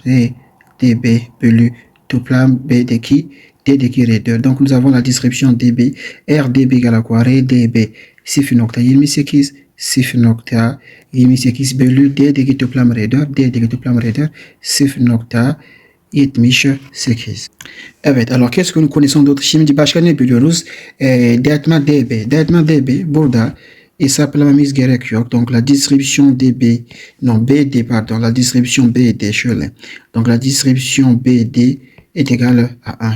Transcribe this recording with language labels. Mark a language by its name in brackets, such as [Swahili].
[Turkish] RDB bölü toplam D'deki raideur. [French] Donc nous avons la distribution DB. RDB égale à quoi? RDB 0,28 0,28 [Turkish] bölü D'deki toplam raideur [French] 0,78. [Turkish] Evet, [French] alors qu'est-ce que nous connaissons d'autre? [Turkish] Şimdi başka ne biliyoruz? Dayatma DB. Dayatma DB burada hesaplamamız gerek yok. [French] Donc la distribution DB, non BD pardon, la distribution BD [Turkish] şöyle. [French] Donc la distribution BD est égale à 1.